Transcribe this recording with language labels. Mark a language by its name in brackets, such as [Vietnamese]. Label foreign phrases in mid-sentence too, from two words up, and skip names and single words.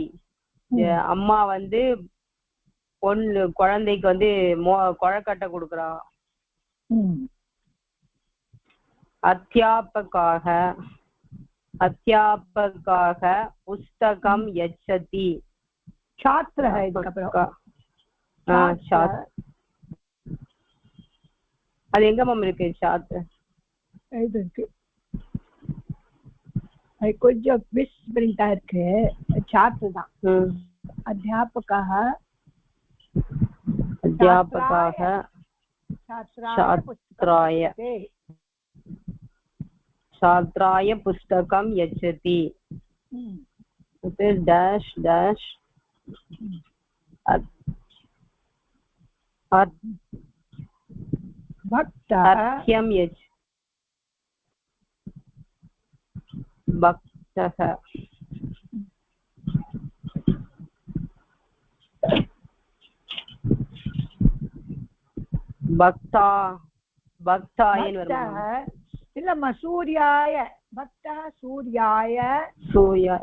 [Tamil] அம்மா வந்து பொண்ணு குழந்தைக்கு வந்து கொழக்கட்டை கொடுக்கறா. [Sanskrit] अध्यापकः अध्यापकः पुस्तकं यच्छति. [Hindi] छात्र है [Tamil] அது எங்க மேம் இருக்கு? छात्र இது இருக்கு. அது கொஞ்சம் விஸ்பிரிண்டா இருக்கு. छात्र தான். அத்தியாபகாக [Sanskrit] அத்தியாபகாக छात्राय छात्राय पुस्तकं यच्छति. [English] dash dash [Sanskrit] भक्तः भक्तः பக்தா. [Tamil] பக்தாயன்னு வருமா? இல்லம்மா சூர்யாய. [Sanskrit] भक्तः सूर्याय. சூர்யாய.